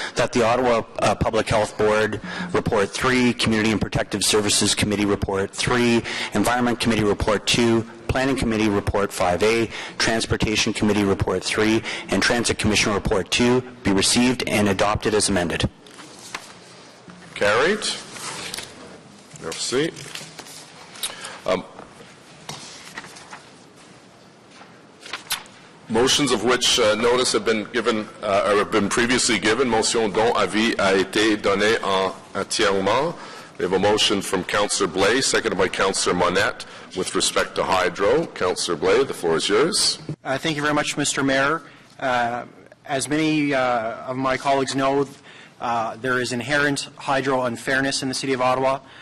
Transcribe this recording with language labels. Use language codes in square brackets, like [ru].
[en] That the Ottawa Public Health Board Report 3, Community and Protective Services Committee Report 3, Environment Committee Report 2, Planning Committee Report 5A, Transportation Committee Report 3, and Transit Commission Report 2 be received and adopted as amended. Carried. Merci. Motions of which notice have been given or have been previously given. [fr] Motion dont avis a été donné entièrement. [en] We have a motion from Councillor Blais, seconded by Councillor Monette, with respect to hydro. Councillor Blais, the floor is yours. Thank you very much, Mr. Mayor. As many of my colleagues know, there is inherent hydro unfairness in the City of Ottawa.